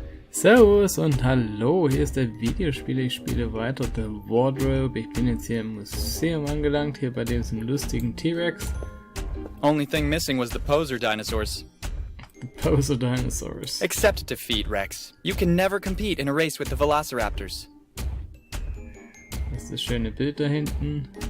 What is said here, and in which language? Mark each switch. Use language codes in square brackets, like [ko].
[de] Servus und hallo, hier ist der Videospieler, ich spiele weiter The Wardrobe. Ich bin jetzt hier im Museum angelangt, hier bei diesem lustigen T-Rex. [en] Only thing missing was the poser dinosaurs. The Poser Dinosaurs. Accept defeat, Rex. You can never compete in a race with the Velociraptors. [de] Das ist das schöne Bild da hinten.